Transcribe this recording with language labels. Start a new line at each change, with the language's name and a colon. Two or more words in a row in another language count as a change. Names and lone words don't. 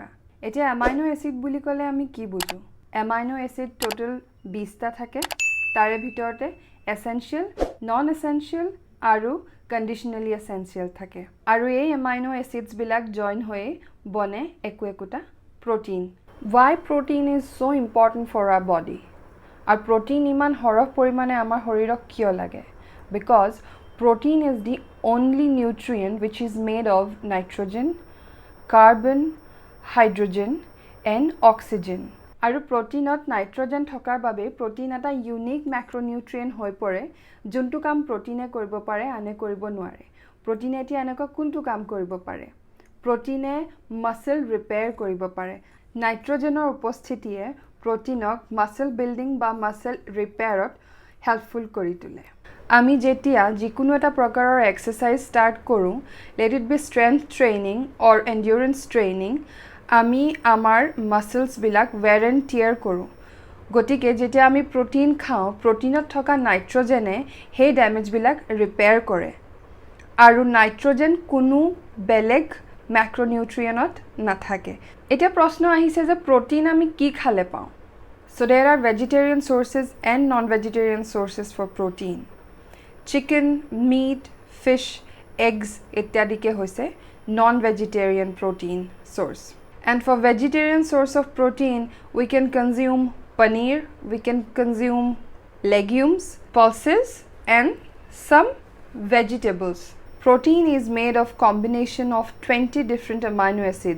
Assamese: এতিয়া
English: amino acid
Assamese: বুলি ক'লে আমি কি বুজো?
English: amino acid total
Assamese: 20টা থাকে। তাৰে ভিতৰতে
English: essential, non essential
Assamese: আৰু
English: conditionally essential
Assamese: থাকে। আৰু এই
English: amino acids
Assamese: বিলাক জয়েন হৈ বনে একোটা protein.
English: Why protein is so important for our body? Our protein
Assamese: ইমান সৰহ পৰিমাণে আমাৰ শৰীৰক কিয় লাগে?
English: Because protein is the only nutrient which is made of nitrogen, carbon, hydrogen and oxygen.
Assamese: আৰু প্ৰটিনত নাইট্ৰজেন থকাৰ বাবে প্ৰটিন এটা
English: unique macronutrient
Assamese: হৈ পৰে, যোনটো কাম প্ৰটিনে কৰিব পাৰে আনে কৰিব নোৱাৰে। প্ৰটিনে এতিয়া এনেকুৱা কোনটো কাম কৰিব পাৰে? প্ৰটিনে
English: muscle repair
Assamese: কৰিব পাৰে। নাইট্ৰজেনৰ উপস্থিতিয়ে প্ৰটিনক
English: muscle building
Assamese: বা
English: muscle repairত
Assamese: হেল্পফুল কৰি তোলে। আমি যেতিয়া যিকোনো এটা প্ৰকাৰৰ
English: exercise start
Assamese: কৰো,
English: let it be strength training or endurance training,
Assamese: আমি আমাৰ মাসলস বিলাক
English: wear and tear
Assamese: কৰো। গতিকে যেতিয়া আমি প্ৰটিন খাওঁ, প্ৰটিনত থকা নাইট্ৰজেনে সেই ড্যামেজ বিলাক ৰিপেয়াৰ কৰে। আৰু নাইট্ৰজেন কোনো বেলেগ ম্যাক্ৰোনিউট্ৰিয়েন্টত নাথাকে। এটা প্ৰশ্ন আহিছে যে প্ৰটিন আমি কি খালে পাওঁ?
English: So there are vegetarian sources and non-vegetarian sources for protein. Chicken, meat, fish, eggs
Assamese: ইত্যাদিকে হৈছে
English: non-vegetarian protein source. And for vegetarian source of protein, we can consume paneer, we can consume legumes, pulses and some vegetables. Protein is made of combination of 20 different amino acids.